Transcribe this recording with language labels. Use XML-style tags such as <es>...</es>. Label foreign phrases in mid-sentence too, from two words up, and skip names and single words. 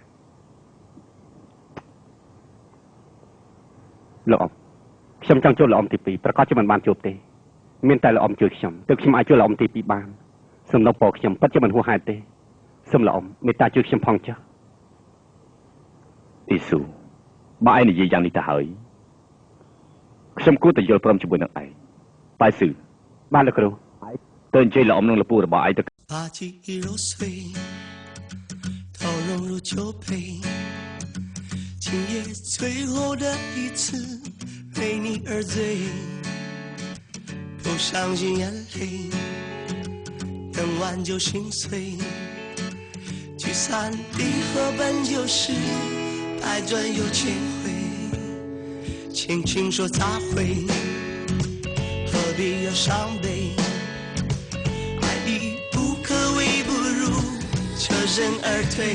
<km>លោកអ៊ំខ្ញុំចង់ជួបលោកអ៊ំទី2ប្រកាសជាមិនបានជួបទេមានតែលោកអ៊ំជួយខ្ញុំទើបខ្ញុំអាចជួបលោកអ៊ំទី2បានសំណុំពរខ្ញុំពិតជាមិនហួសហេតុទេសូមលោកអ៊ំមេត្តាជួយខ្ញុំផងចុះ អ៊ីស៊ូបើឯងនិយាយយ៉ាងនេះទៅហើយខ្ញុំគួរតែយល់ព្រមជាមួយនឹងឯងប៉ៃស៊ឺ បានលោកគ្រូ ទៅអញ្ជើញលោកអ៊ំនឹងលពូរបស់ឯងទៅ</km> <zh>把记忆揉碎都融入酒杯今夜最后的一次为你而醉不伤心眼泪能挽救心碎聚散离合本就是百转又千回轻轻说再会何必要伤悲爱已不可为不如舍身而退</zh>